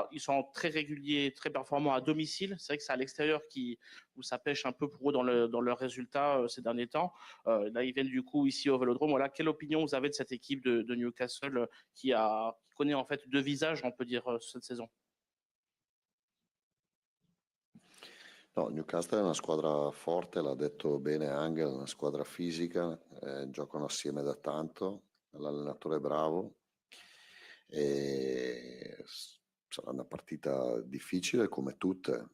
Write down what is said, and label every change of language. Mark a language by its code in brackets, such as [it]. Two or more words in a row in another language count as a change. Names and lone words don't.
[fr] Ils sont très réguliers, très performants à domicile. C'est vrai que c'est à l'extérieur où ça pêche un peu pour eux dans leurs résultats ces derniers temps. Là, ils viennent du coup ici au Vélodrome. Voilà, quelle opinion vous avez de cette équipe de Newcastle qui connaît en fait 2 visages, on peut dire, cette saison? [it] No, Newcastle è una squadra forte, l'ha detto bene Angel, una squadra fisica, giocano assieme da tanto, l'allenatore è bravo e sarà una partita difficile come tutte.